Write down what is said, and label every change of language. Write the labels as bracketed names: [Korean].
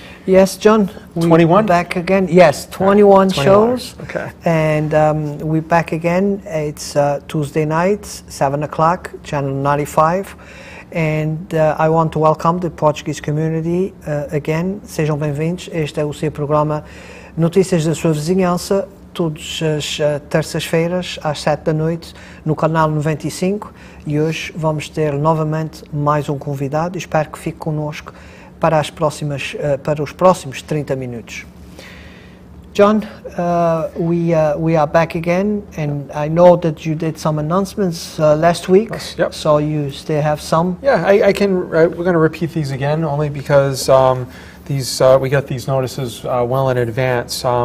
[English] Yes, John. 21? Back again. Yes, 21 shows. Okay. And we're back again. It's Tuesday nights, 7 o'clock, channel 95. And I want to welcome the Portuguese community again. [Portuguese] Sejam bem-vindos. Este é o seu programa Notícias da Sua Vizinhança, todas as terças-feiras, às 7 da noite, no canal 95. E hoje vamos ter novamente mais um convidado. Espero que fique connosco para os próximos 30 minutos. [English] John, we are back again, and I know that you did some announcements last week. Yep. So you still have some. Yeah, I can. We're going to repeat these again, only because we got these notices well in advance.